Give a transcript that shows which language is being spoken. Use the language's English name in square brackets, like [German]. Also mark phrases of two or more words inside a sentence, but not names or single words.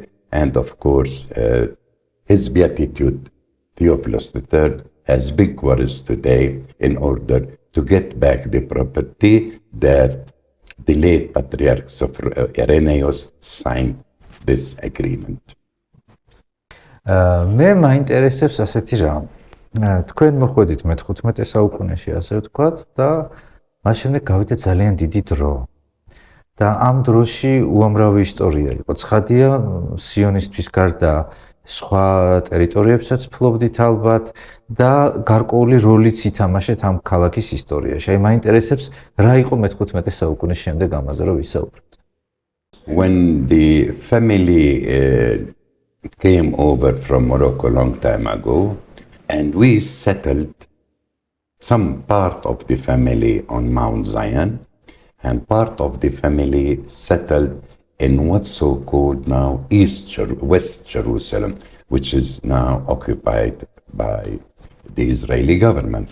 [English] And of course, His Beatitude, Theophilus III, has big worries today in order to get back the property that the late patriarchs of Irenaeus signed this agreement. [Georgian] მე მაინტერესებს ასეთი რამ. თქვენ მოხვედით მე-15 საუკუნეში, ასე ვთქვათ, და მას შემდეგ გავიდა ძალიან დიდი დრო. და ამ დროში უამრავი ისტორია იყო. ცხადია, სიონისთვის გარდა სხვა ტერიტორიებსაც ფლობდით ალბათ და გარკვეული როლიც ითამაშეთ ამ ქალაქის ისტორიაში. აი მაინტერესებს რა იყო მე-15 საუკუნის შემდეგ ამაზე რომ ვისაუბროთ. [English] When the family came over from Morocco a long time ago, and we settled some part of the family on Mount Zion, and part of the family settled in what's so-called now West Jerusalem, which is now occupied by the Israeli government.